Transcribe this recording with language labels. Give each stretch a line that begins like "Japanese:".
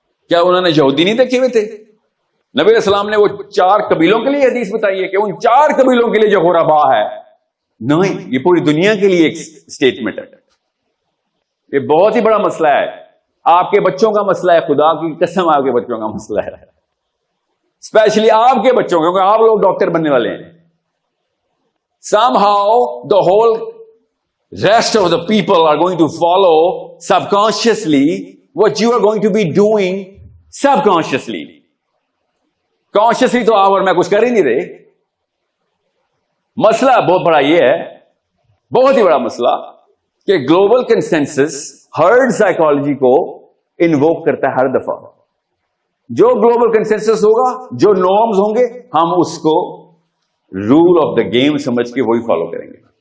Urdu: کیا انہوں نے یہودی نہیں دیکھے ہوئے تھے؟ نبی علیہ السلام نے وہ 4 قبیلوں کے لیے حدیث بتائی ہے کہ ان 4 قبیلوں کے لیے جو غربا ہے نہیں, یہ پوری دنیا کے لیے ایک اسٹیٹمنٹ ہے. یہ بہت ہی بڑا مسئلہ ہے. آپ کے بچوں کا مسئلہ ہے, خدا کی قسم آپ کے بچوں کا مسئلہ ہے, اسپیشلی آپ کے بچوں کا, کیونکہ آپ لوگ ڈاکٹر بننے والے ہیں.
English: Somehow the whole rest of the people are going to follow subconsciously what you are going to be doing subconsciously.
Urdu: Consciously تو آپ اور میں کچھ کر ہی نہیں رہے. مسئلہ بہت بڑا یہ ہے, بہت ہی بڑا مسئلہ, کہ گلوبل کنسنسس ہرڈ سائیکالوجی کو انووک کرتا ہے ہر دفعہ. جو گلوبل کنسنسس ہوگا, جو نارمز ہوں گے, ہم اس کو رول آف دا گیم سمجھ کے وہی فالو کریں گے.